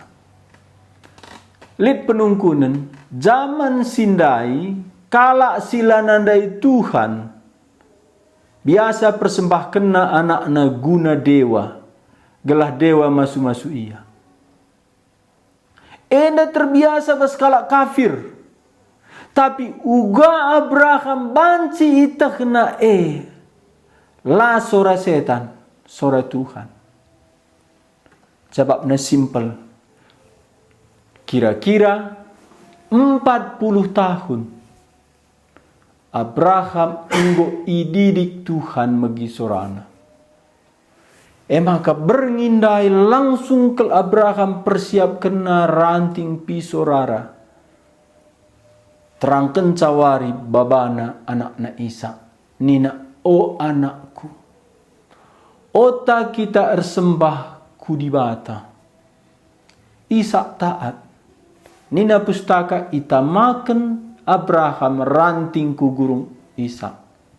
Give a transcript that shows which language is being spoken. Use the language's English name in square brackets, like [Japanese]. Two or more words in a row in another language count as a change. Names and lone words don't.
[Batak Karo] Lit penungkunan, zaman sindai, kala sila nandai Tuhan, biasa persembah kena anakna guna dewa, gelah dewa masu-masu ia. Enda [Indonesian] terbiasa berskala kafir. [Batak Karo] Tapi uga Abraham banci ita kena la sora setan, sora Tuhan. [Indonesian] Sebabnya simple. Kira-kira 40 tahun [Batak Karo] Abraham inggo ididik Tuhan megi sorana. Maka berngindai langsung ke Abraham persiap kena ranting pisau rara. Terangkan cawari babana anakna Ishak. Nina, o anakku. Ota kita ersembah kudibata. Ishak taat. Nina pustaka ita makan Abraham ranting ku gurung Ishak.